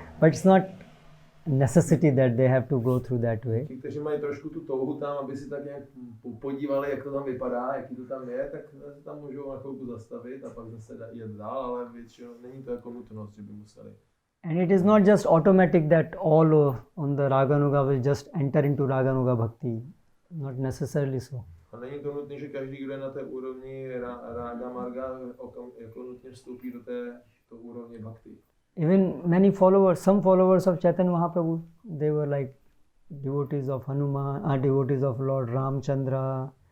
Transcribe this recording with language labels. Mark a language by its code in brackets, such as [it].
[en] But it's not necessity that they have to go through that way. [cs] Ti, kteří mají trošku tu touhu tam, aby si tak nějak podívali, jak to tam vypadá, jaký to tam je, tak se tam můžou na chvilku zastavit a pak zase jet dál, ale většinou není to jako nutnost, že by museli. [en] And it is not just automatic that all on the Raganuga will just enter into Raganuga Bhakti. Not necessarily so. [cs] A není to nutné, že každý, kdo je na té úrovni Raga Marga, jako nutně vstoupí do té úrovně Bhakti. [en] Even many followers, some followers of Chaitanya Mahaprabhu, they were like devotees of Hanuman, devotees of Lord Ramchandra.